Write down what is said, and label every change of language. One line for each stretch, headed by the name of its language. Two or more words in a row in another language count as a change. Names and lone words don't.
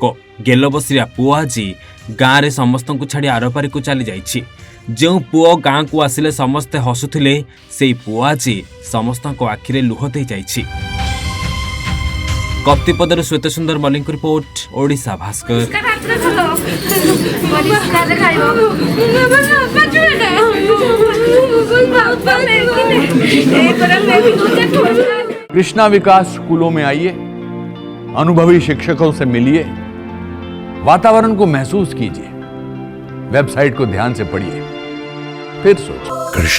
Odia: ଗେଲବସିରିଆ ପୁଅ ଆଜି ଗାଁରେ ସମସ୍ତଙ୍କୁ ଛାଡ଼ି ଆରପାରିକୁ ଚାଲି ଯାଇଛି। ଯେଉଁ ପୁଅ ଗାଁକୁ ଆସିଲେ ସମସ୍ତେ ହସୁଥିଲେ, ସେଇ ପୁଅ ଆଜି ସମସ୍ତଙ୍କ ଆଖିରେ ଲୁହ ଦେଇ ଯାଇଛି। କପ୍ତିପଦାରୁ ଶ୍ଵେତ ସୁନ୍ଦର ମଲ୍ଲିକଙ୍କ ରିପୋର୍ଟ, ଓଡ଼ିଶା ଭାସ୍କର।
Hindi: कृष्णा विकास स्कूलों में आइए, अनुभवी शिक्षकों से मिलिए, वातावरण को महसूस कीजिए, वेबसाइट को ध्यान से पढ़िए, फिर सोचिए।